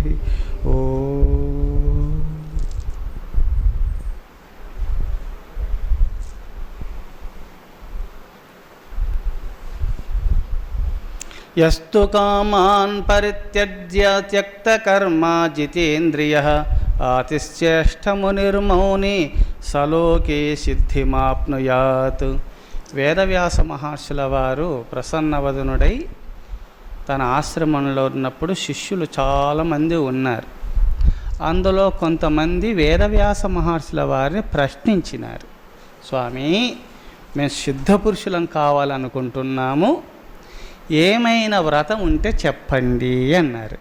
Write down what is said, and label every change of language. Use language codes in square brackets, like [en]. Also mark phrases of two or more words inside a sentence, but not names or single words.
[sa] ॐ यस्तु कामान् परित्यज्य त्यक्तकर्मा जितेन्द्रियः आतिश्चेष्टमुनिर्मौनी सलोके सिद्धिमाप्नुयात्। [te] వేదవ్యాస మహర్షుల వారు ప్రసన్నవదనుడై తన ఆశ్రమంలో ఉన్నప్పుడు శిష్యులు చాలామంది ఉన్నారు. అందులో కొంతమంది వేదవ్యాస మహర్షుల వారిని ప్రశ్నించినారు. స్వామి, మేము సిద్ధపురుషులం కావాలనుకుంటున్నాము, ఏమైనా వ్రతం ఉంటే చెప్పండి అన్నారు.